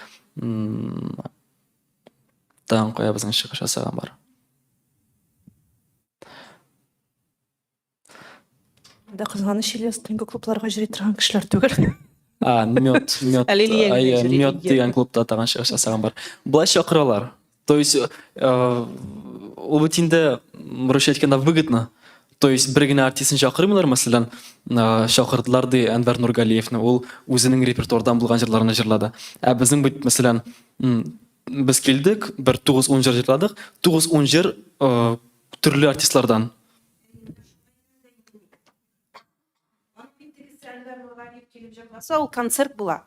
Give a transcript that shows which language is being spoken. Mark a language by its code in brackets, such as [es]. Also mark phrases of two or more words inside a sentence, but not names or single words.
[tt] Тагын кая безнең чыгыш ясаган бар. Да кызганыч Ильяс төнге клубларга йөри торган кешеләр түгел. Мед Әле Илья генә йөри, мед Илья. дигән клубта тагын чыгыш ясаган бар. Болай чакыралар. [ru] То есть [tt] ул бит инде русча әйткәндә выгодно. [ru] То есть [tt] бер генә артистны чакырмыйлар, мәсәлән, чакырдылар ди Әнвәр Нургалиевны, ул үзенең репертуардан булган җырларны җырлады. Ә безнең бит, мәсәлән, без килдек, бер 9-10 җыр җырладык, 9-10 җыр төрле артистлардан. Ул концерт була.